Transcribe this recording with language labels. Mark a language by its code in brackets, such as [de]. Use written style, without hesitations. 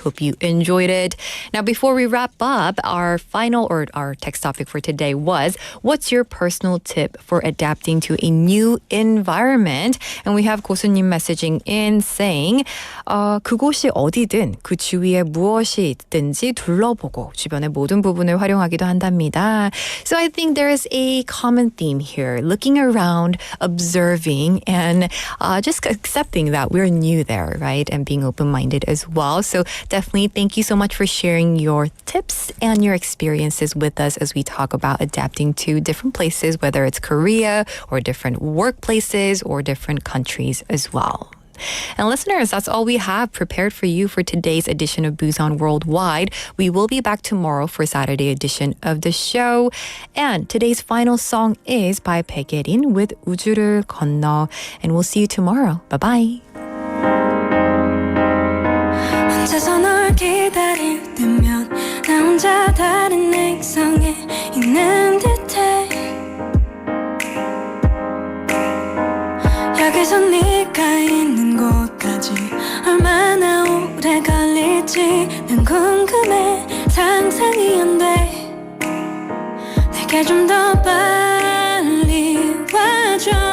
[en] Hope you enjoyed it. Now, before we wrap up, our text topic for today was, what's your personal tip for adapting to a new environment? And we have 고수님 messaging in saying, [ko] 그곳이 어디든 그 주위에 무엇이 무엇이 있든지 둘러보고 주변의 모든 부분을 활용하기도 한답니다. [en] So I think there is a common theme here. Looking around, observing, and just accepting that we're new there, right? And being open-minded as well. So definitely thank you so much for sharing your tips and your experiences with us as we talk about adapting to different places, whether it's Korea or different workplaces or different countries as well. And listeners, that's all we have prepared for you for today's edition of Busan Worldwide. We will be back tomorrow for Saturday edition of the show. And today's final song is by 백예린 with 우주를 건너. And we'll see you tomorrow. Bye-bye. [ko] 혼자서 널 기다릴 때면 나 혼자 다른 액상에 있는 듯해 여기서 네가 있는 곳까지 얼마나 오래 걸릴지 난 궁금해 상상이 안 돼 내게 좀 더 빨리 와줘